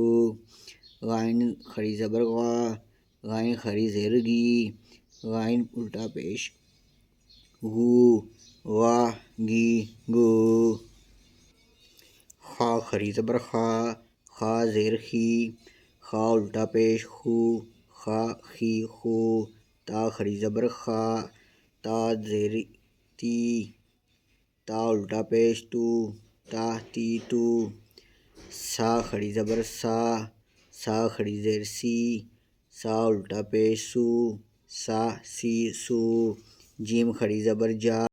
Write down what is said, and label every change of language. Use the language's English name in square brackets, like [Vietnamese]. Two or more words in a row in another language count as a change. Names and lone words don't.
[Urdu] غائن کھڑی زبر غائن کھڑی زیر گی، غائن الٹا پیش گو، غا گی گو۔ خا کھڑی زبر خا زیر خی، خا الٹا پیش خو، خا خی خو۔ تا کھڑی زبر تا زیر تی، تا الٹا پیش تو، تا تی تو۔ سا کھڑی زبر سا کھڑی زیر سی، سا الٹا پیش سو، سا سی سو۔ جیم کھڑی زبر